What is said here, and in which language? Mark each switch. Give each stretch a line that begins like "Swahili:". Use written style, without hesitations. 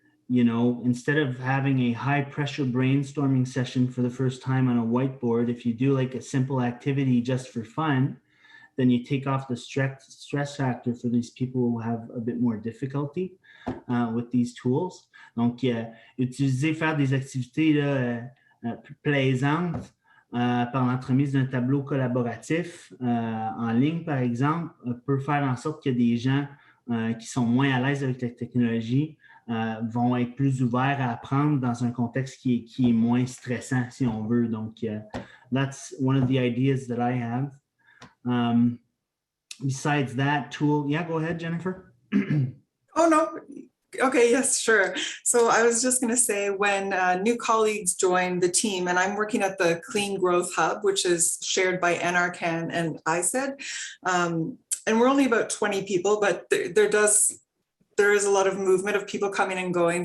English: Instead of having a high pressure brainstorming session for the first time on a whiteboard, if you do like a simple activity just for fun, then you take off the stress factor for these people who have a bit more difficulty with these tools.
French: Donc, faire des activités là, plus plaisantes par l'entremise d'un tableau collaboratif en ligne, par exemple, peut faire en sorte que des gens qui sont moins à l'aise avec la technologie vont être plus ouverts à apprendre dans un contexte qui est moins stressant, si on veut.
English: Donc, that's one of the ideas that I have. Besides that tool, yeah, go ahead, Jennifer. Oh, no. Okay, yes, sure. So I was just going to say, when new colleagues join the team, and I'm working at the Clean Growth Hub, which is shared by NRCan and ISED, and we're only about 20 people, but there is a lot of movement of people coming and going.